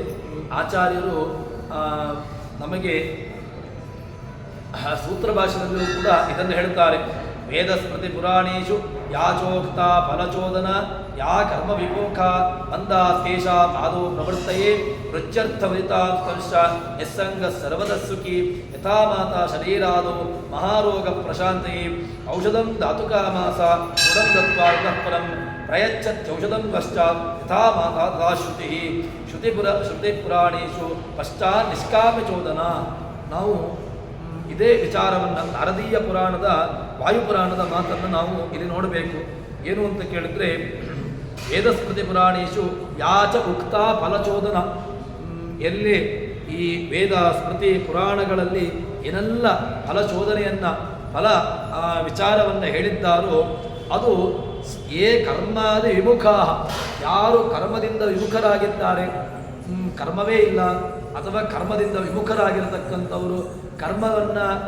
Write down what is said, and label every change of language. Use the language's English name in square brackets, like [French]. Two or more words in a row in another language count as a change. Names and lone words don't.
[Kannada] ಆಚಾರ್ಯರು ನಮಗೆ ಸೂತ್ರ ಭಾಷೆಯಲ್ಲೂ ಕೂಡ ಇದನ್ನು ಹೇಳ್ತಾರೆ. [Sanskrit] ವೇದ ಸ್ಮೃತಿ ಪುರಾಣೇಶು ಯಾಚೋಕ್ತ ಫಲಚೋದನ ಯಾ ಕರ್ಮ ವಿಮುಖ ಮಂದಾ ತೇಷಾಂ ಆದೋ ಪ್ರವೃತ್ತಯೇ ವೃಚ್ಯರ್ಥವರಿತಾಂಶ ನಿಸ್ಸಂಗ ಸರ್ವದಸ್ಸುಖಿ ಯಥಾ ಮಾತಾ ಶರೀರಾದೋ ಮಹಾರೋಗ ಪ್ರಶಾಂತಯೇ ಔಷಧಂ ಧಾತುಕಾಮಾಸ ಗುಣಂ ದತ್ವಾ ಇತಃ ಪರಂ ಪ್ರಯಚ್ಛತ್ಯೌಷಧಂ ಪಶ್ಚಾತ್ ಯಥಾ ಮಾತಾ ತಥಾ ಶ್ರುತಿ ಪುರಾಣೇಶು ಪಶ್ಚಾತ್ ನಿಷ್ಕಾಮಚೋದನ. [Kannada] ನಾವು ಇದೇ ವಿಚಾರವನ್ನು ನಾರದೀಯ ಪುರಾಣದ ವಾಯುಪುರಾಣದ ಮಾತನ್ನು ನಾವು ಇಲ್ಲಿ ನೋಡಬೇಕು. ಏನು ಅಂತ ಕೇಳಿದ್ರೆ, [Sanskrit] ವೇದಸ್ಮೃತಿ ಪುರಾಣೇಶು ಯಾಚ ಉಕ್ತ ಫಲಚೋದನ, [Kannada] ಎಲ್ಲಿ ಈ ವೇದ ಸ್ಮೃತಿ ಪುರಾಣಗಳಲ್ಲಿ ಏನೆಲ್ಲ ಫಲಚೋದನೆಯನ್ನು ವಿಚಾರವನ್ನು ಹೇಳಿದ್ದಾರೋ ಅದು ಕರ್ಮಾದಿ ವಿಮುಖ, ಯಾರು ಕರ್ಮದಿಂದ ವಿಮುಖರಾಗಿದ್ದಾರೆ, ಕರ್ಮವೇ ಇಲ್ಲ ಅಥವಾ ಕರ್ಮದಿಂದ ವಿಮುಖರಾಗಿರತಕ್ಕಂಥವರು, ಕರ್ಮವನ್ನು